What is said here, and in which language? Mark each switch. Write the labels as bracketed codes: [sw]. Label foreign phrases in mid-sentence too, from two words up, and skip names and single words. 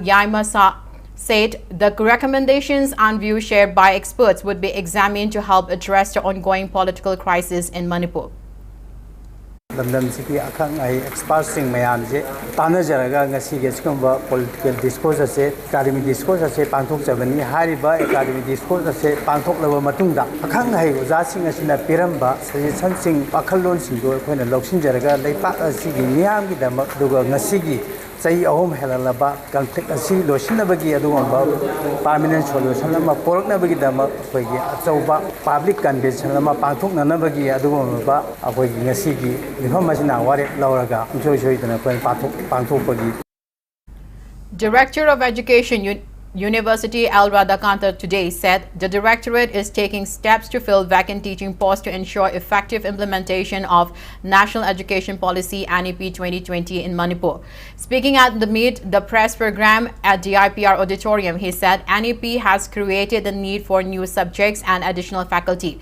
[en] Yaima said the recommendations and views shared by experts would be examined to help address the ongoing political crisis in Manipur. Experts political discourse academic discourse [mni] pantok chabani hariba [en] academic discourse [mni] pantok laba matungda akhang hai uja sing asina piramba suggestion sing pakhalon sing do khoina loksin jaraga leipak asigi miyam gi damak duga ngasigi sai ahom helalaba conflict asi losinabagi adugomba [en] permanent solution [mni] ama poroknabagi damak khoigi achauba [en] public convention [mni] ama pantok nanabagi adugomba akhoigi ngasigi information ware lauraga joy dana pantok pagi. [en] Director of Education University L. Radhakanta today said the directorate is taking steps to fill vacant teaching posts to ensure effective implementation of National Education Policy NEP 2020 in Manipur. Speaking at the Meet the Press program at DIPR Auditorium, he said NEP has created the need for new subjects and additional faculty.